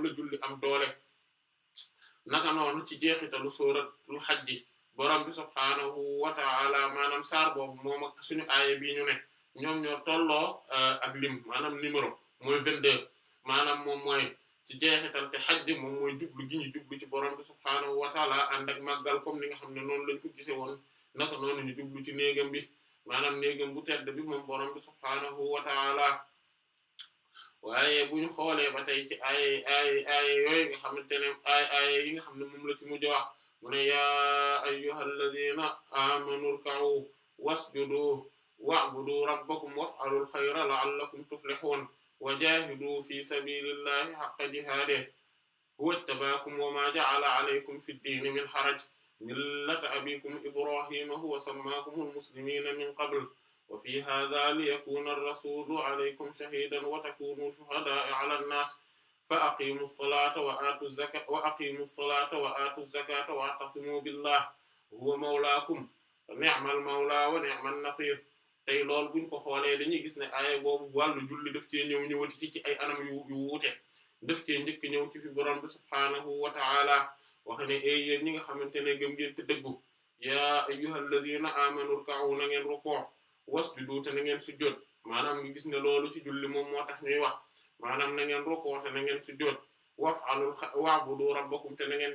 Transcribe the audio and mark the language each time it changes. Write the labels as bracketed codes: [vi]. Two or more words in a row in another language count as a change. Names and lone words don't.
[wo] la julli am doole naka noonu ci jeexitalu [ar] سورة الحج [wo] borom bi [ar] سبحانه و تعالى [wo] maanaam saar boobu moom ak suñu aaya bi ñu ne ñoom ñoo tolloo ak lim maanaam numéro mooy 22 maanaam moom mooy ci jeexital te hajj moom mooy jublu gi ñu jublu ci borom bi [ar] سبحانه و تعالى [wo] ànd ak màggal comme ni nga xam ne noonu lañ ko gisee woon naka noonu ñu jublu ci néegam bi maanaam néegam bu tedd bi moom borom bi [ar] سبحانه و تعالى [wo] waaye bu ñu xoolee ba tey ci ay yooyu nga xamante ne ay yi nga xam ne moom la ci mujj wax mu ne [ar] يا أيها الذين آمنوا اركعوا واسجدوا واعبدوا ربكم وافعلوا الخير لعلكم تفلحون و جاهدوا في سبيل الله حق جهاده هو اجتباكم و ما جعل عليكم في الدين من حرج ملة أبيكم إبراهيم هو سماكم المسلمين من قبل و في هذا ليكون الرسول عليكم شهيدا و تكونوا شهداء على الناس ف أقيموا الصلاة و آتوا الزكاة و اعتصموا بالله هو مولاكم نعم المولى و نعم النصير [wo] tey loolu buñ ko xoolee dañuy gis ne aaya boobu wàllu julli daf cee ñëwati ci ay anam yu wuute daf cee njëkk ñëw ci fi borom bi [ar] سبحانه و تعالى [wo] wax ne ay yéen ñi nga xamante ne gëm ngeen te dëggu [ar] يا أيها الذين آمنوا اركعوا [wo] na ngeen ruku' wasjudu te na ngeen sujjóot maanaam ngi gis ne loolu ci julli moom moo tax ñuy wax maanaam na ngeen ruku' te na ngeen sujjóot [ar] واعبدوا ربكم [wo] te na ngeen